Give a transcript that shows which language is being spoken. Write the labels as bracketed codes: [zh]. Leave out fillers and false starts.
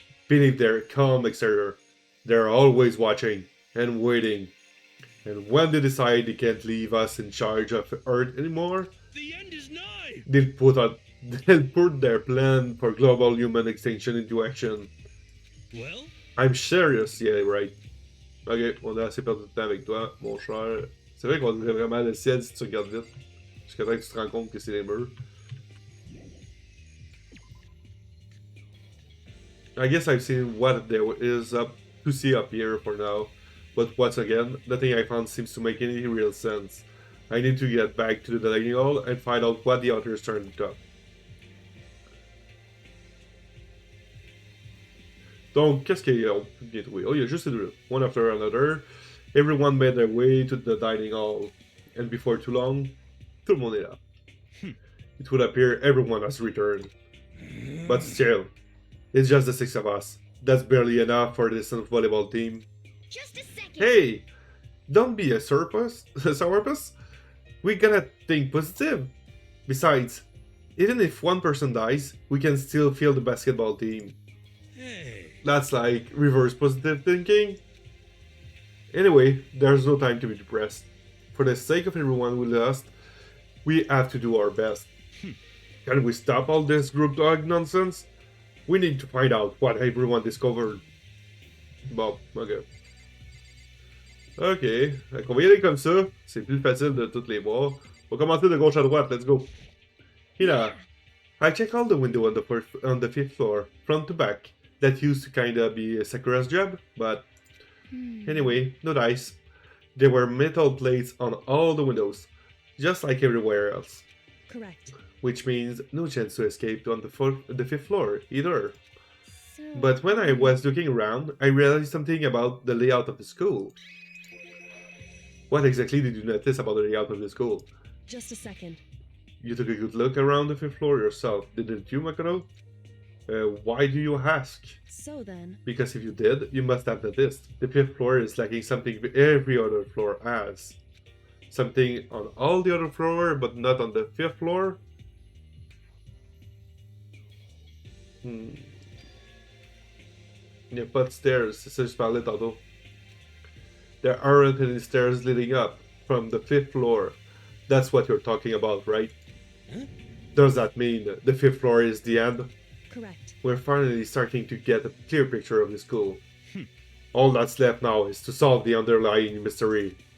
[en] Beneath their calm exterior. They're always watching and waiting. And when they decide they can't leave us in charge of Earth anymore, The end is nigh. they'll put their plan for global human extinction into action. Well? I'm serious, yeah, right. [fr] Ok, on a assez perdu de temps avec toi, mon cher. C'est vrai qu'on dirait vraiment le ciel si tu regardes vite. Jusqu'à temps que tu te rends compte que c'est les murs. [en] I guess I've seen what there is up to see up here for now. But once again, nothing I found seems to make any real sense. I need to get back to the dining hall and find out what the authors turned up. [fr] Donc, qu'est-ce qu'ils ont bien trouvé? Oh, il y a juste ces deux-là. [en] One after another. Everyone made their way to the dining hall. And before too long, [fr] tout le monde est là. [en] It would appear everyone has returned. But still, it's just the 6 of us. That's barely enough for this volleyball team. Just a second. Hey! Don't be a sourpuss. We gotta think positive. Besides, even if one person dies, we can still field the basketball team. Hey. That's like reverse positive thinking. Anyway, there's no time to be depressed. For the sake of everyone we lost, we have to do our best. Can we stop all this group dog nonsense? We need to find out what everyone discovered. [fr] Bon, ok. Ok, donc on va y aller comme ça. C'est plus facile de toutes les voir. On va commencer de gauche à droite, [en] let's go. Yeah, I checked all the window on the fifth floor, front to back. That used to kinda be Sakura's job, but anyway, no dice. There were metal plates on all the windows, just like everywhere else. Correct. Which means no chance to escape on the fifth floor either. So, But when I was looking around, I realized something about the layout of the school. What exactly did you notice about the layout of the school? just a second. You took a good look around the fifth floor yourself, didn't you, Makoto? Why do you ask? So then, Because if you did, you must have noticed. The fifth floor is lacking something every other floor has. Something on all the other floor, but not on the fifth floor? [fr] Il n'y a pas de stairs, c'est ça que je parlais tantôt. [en] There aren't any stairs leading up from the fifth floor. That's what you're talking about, right? Huh? Does that mean the fifth floor is the end? correct. We're finally starting to get a clear picture of the school. All that's left now is to solve the underlying mystery.